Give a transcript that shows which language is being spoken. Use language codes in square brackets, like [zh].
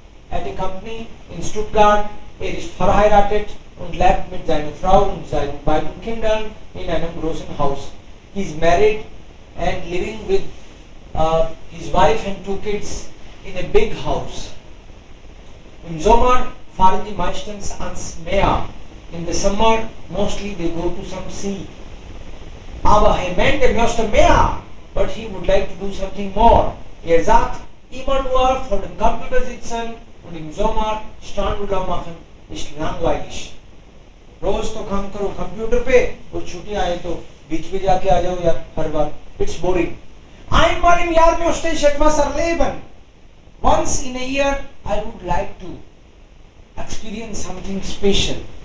[en] At a company in Stuttgart. [de] Ist verheiratet und lebt mit seiner Frau und seinen beiden Kindern in einem großen Haus. [en] He is married and living with his wife and 2 kids in a big house. [de] Im Sommer fahren die meistens ans Meer. [en] In the summer, mostly they go to some sea. [de] Aber er meint, er möchte mehr, [en] but he would like to do something more. [de] Er sagt, immer nur vor dem Computer sitzen und im Sommer Strandurlaub machen, ist langweilig. [hi] रोज तो काम करो computer पे और छुट्टी आए तो बीच पे जाके आ जाओ यार हर बार. [en] It's boring. [de] Einmal im Jahr möchte ich etwas erleben. [en] Once in a year I would like to experience something special.